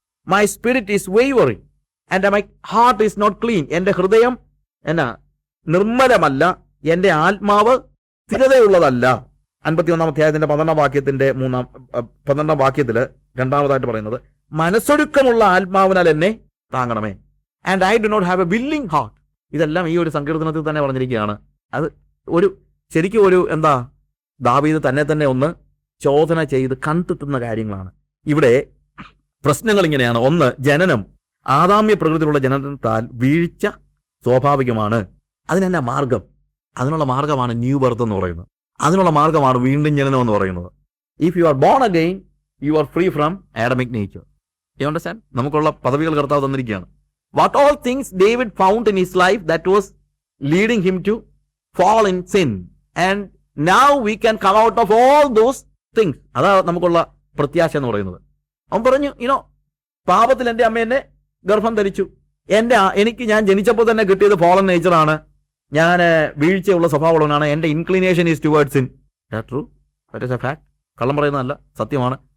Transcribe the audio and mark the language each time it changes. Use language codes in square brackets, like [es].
[en] My spirit is wavering and my heart is not clean. [ml] എൻ്റെ ഹൃദയം നിർമ്മലമല്ല, എൻ്റെ ആത്മാവ് സ്ഥിരതയുള്ളതല്ല. 51-ാം അധ്യായത്തിന്റെ 12-ാം വാക്യത്തില് രണ്ടാമതായിട്ട് പറയുന്നത്, മനസ്സൊരുക്കമുള്ള ആത്മാവിനാൽ എന്നെ താങ്ങണമേ. [en] And I do not have a willing heart. [ml] ഇതെല്ലാം ഈ ഒരു സങ്കീർത്തനത്തിൽ തന്നെ പറഞ്ഞിരിക്കുകയാണ്. അത് ശരിക്കും ദാവീദ് തന്നെ ഒന്ന് ചോദന ചെയ്ത് കണ്ടെത്തുന്ന കാര്യങ്ങളാണ്. ഇവിടെ പ്രശ്നങ്ങൾ ഇങ്ങനെയാണ്. ഒന്ന്, ജനനം. ആദാമ്യ പ്രകൃതിയിലുള്ള ജനനത്താൽ വീഴ്ച സ്വാഭാവികമാണ്. അതിനെന്നാ മാർഗം? അതിനുള്ള മാർഗമാണ് ന്യൂ ബർത്ത് എന്ന് പറയുന്നത്. അതിനുള്ള മാർഗമാണ് വീണ്ടും ജനനം എന്ന് പറയുന്നത്. [en] If you are born again, you are free from Adamic nature. You understand? [ml] നമുക്കുള്ള പദവികൾ കർത്താവ് തന്നിരിക്കുകയാണ്. [en] What all things David found in his life that was leading him to fall in sin, and now we can come out of all those things. [ml] അതാ നമുക്കുള്ള പ്രത്യാശ എന്ന് പറയുന്നത്. അവൻ പറഞ്ഞു, പാപത്തിൽ എൻ്റെ അമ്മ എന്നെ ഗർഭം ധരിച്ചു. ഞാൻ ജനിച്ചപ്പോൾ തന്നെ കിട്ടിയത് ഫോളൻ നേച്ചറാണ്. ഞാൻ വീഴ്ചയുള്ള സ്വഭാവമുള്ളവനാണ്. എൻ്റെ [en] Inclination is towards sin. True, that is a fact. [ml] കള്ളം പറയുന്നതല്ല, സത്യമാണ്.